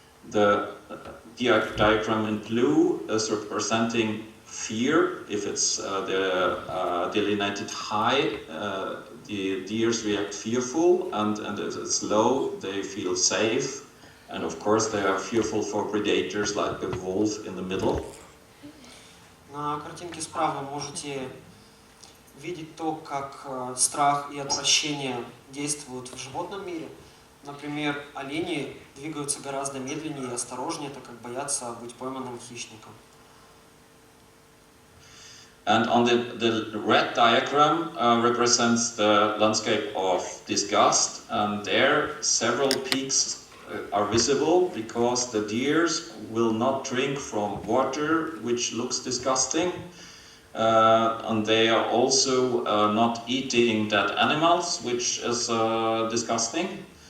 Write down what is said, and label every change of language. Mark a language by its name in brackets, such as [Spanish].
[English] The diagram in blue is representing fear. If it's the delineated high, the deers react fearful, and if it's low, they feel safe. And of course, they are fearful for predators like the wolf in the middle. [Russian] На картинке справа вы можете видеть то, как страх и отвращение действуют в животном мире. Например, олени двигаются гораздо медленнее и осторожнее, так как боятся быть пойманным хищником. [English] And on the red diagram represents the landscape of disgust, and there several peaks are visible because the deers will not drink from water which looks disgusting, and they are also not eating dead animals, which is disgusting.